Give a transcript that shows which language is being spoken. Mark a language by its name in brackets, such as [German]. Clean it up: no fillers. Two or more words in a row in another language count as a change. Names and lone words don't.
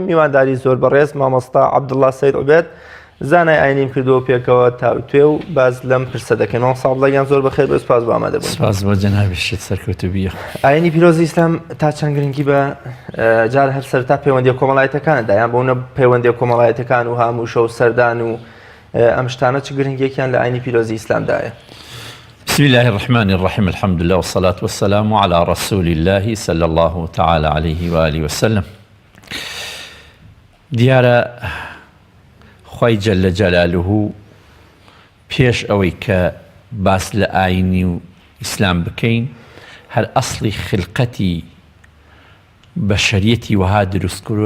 [Central Kurdish] میوانداری زۆر بەڕێز مامۆستا عەبدوڵڵا سەید عوبێد زانای ئاینیم کردووە پێکەوە تاوتوێ و باز لەم پرسە دەکەین. مامۆستا زۆر بەخێر بێ، سوپاس بۆ ئامادەبوون. سپاس بۆ جەنابی شێت سەرکەوتوبیە. ئاینی پیرۆزی ئیسلام تا چەند گرنگی بە جار هەر سەرتا پەیوەندی کۆمەڵایەتەکاندا یان بۆنە پەیوەندی کۆمەڵایەتەکان و هامووشە و سەردان و ئەم شتانە چ گرنگیەکیان لە ئاینی پیرۆزی ئیسلامدایە؟ [Arabic] بسم الله الرحمن الرحيم الحمد لله والصلاة والسلام على رسول الله صلى الله تعالى عليه وآله وسلم. [Central Kurdish] دیارە خوای [Arabic] جل جلاله [Central Kurdish] پێش ئەوەی کە باس لە ئاینی و ئیسلام بکەین هەر ئەسڵی خلقەتی بەشەریەتی وەها دروستکردووە.